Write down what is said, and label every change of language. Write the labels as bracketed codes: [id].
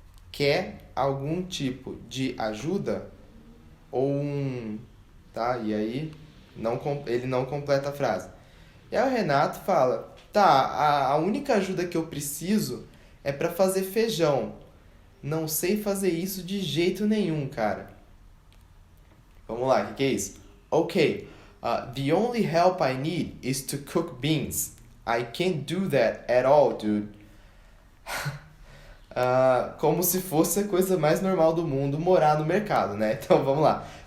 [pt] Quer algum tipo de ajuda? Ou um... Tá? E aí ele não completa a frase. E aí o Renato fala, a única ajuda que eu preciso é para fazer feijão. Não sei fazer isso de jeito nenhum, cara. Vamos lá, o que é isso? [en] Ok, the only help I need is to cook beans. I can't do that at all, dude. [pt] Como se fosse a coisa mais normal do mundo morar no mercado, né? Então vamos lá.